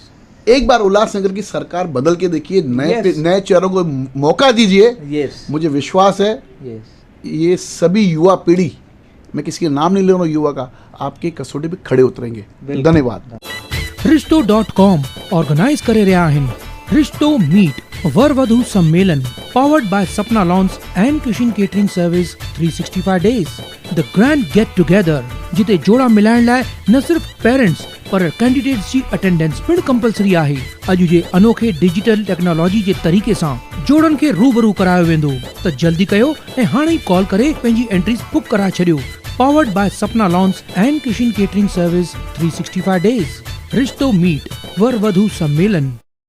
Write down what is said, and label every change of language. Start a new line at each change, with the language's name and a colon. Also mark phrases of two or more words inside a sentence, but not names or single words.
Hindi: एक बार उल्लासनगर की सरकार बदल के देखिए, नए
English: Yes.
Hindi: नए चेहरों को मौका दीजिए।
English: यस
Hindi: मुझे विश्वास है
English: यस।
Hindi: ये सभी युवा पीढ़ी, मैं किसी का नाम नहीं ले रहा हूँ, युवा का, आपकी कसौटी पे खड़े उतरेंगे। बिल्कुल। धन्यवाद।
Sindhi: रिश्तो.com ऑर्गेनाइज करे रहा आहिनि रिश्तो मीट वर वधू सम्मेलन
English: powered by Sapna Lawns and Kishan catering service 365 days the grand get together,
Sindhi: जिते जोड़ा मिलाइण लाइ न सिर्फ पेरेंट्स पर कैंडिडेट्स जी अटेंडेंस पिण कंपलसरी आहे। अॼु जे अनोखे
English: digital technology
Sindhi: जे तरीक़े सां जोड़नि खे रूबरू करायो वेंदो, त जल्दी कयो ऐं हाणे ई कॉल करे पंहिंजी एंट्रीज बुक कराए छॾियो।
English: powered by Sapna Lawns and Kishan catering service 365 days.
Sindhi: रिश्तो मीट वर वधू सम्मेलन।